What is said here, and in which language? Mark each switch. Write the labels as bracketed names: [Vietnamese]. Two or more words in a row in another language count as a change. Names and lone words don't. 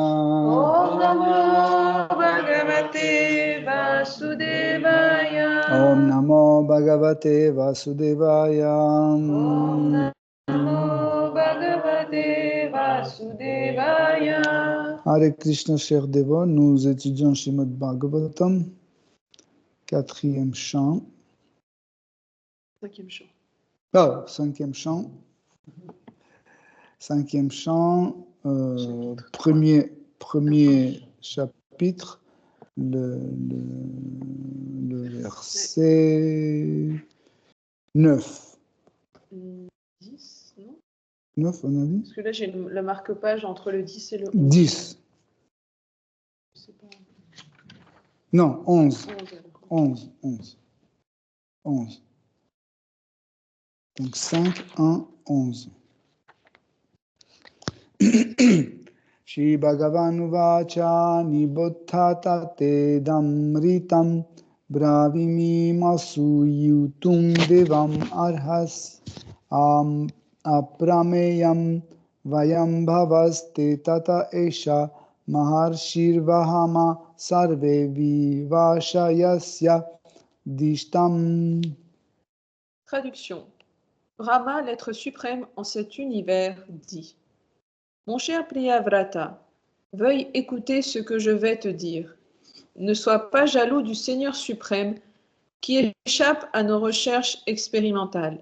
[Sanskrit] Om Namo Bhagavate Vasudevaya. Om Namo Bhagavate Vasudevaya Om Namo Bhagavate Vasudevaya. Hare Krishna, [French] chers dévots, nous étudions Srimad Bhagavatam, 4e chant. 5e chant. Oh, 5e chant. 5e chant, premier chapitre, le verset 9. 10, non? 9, on a dit? Parce que là, j'ai le marque-page entre le 10 et le 11. 10. Je sais pas. Non, 11. 11. 11. Donc 5, 1, 11. [Sanskrit] Shri Bhagavan Vacha Niboddhata Te Damritam Bravimi Masu Yutum Devam Arhas Aprameyam Vayam Bhavaste Tata Esha Maharshirvahama Sarve Vivashayasya Dishtam. [French] Traduction. Brahma, l'être suprême en cet univers, dit: Mon cher Priyavrata, veuille écouter ce que je vais te dire. Ne sois pas jaloux du Seigneur suprême qui échappe à nos recherches expérimentales.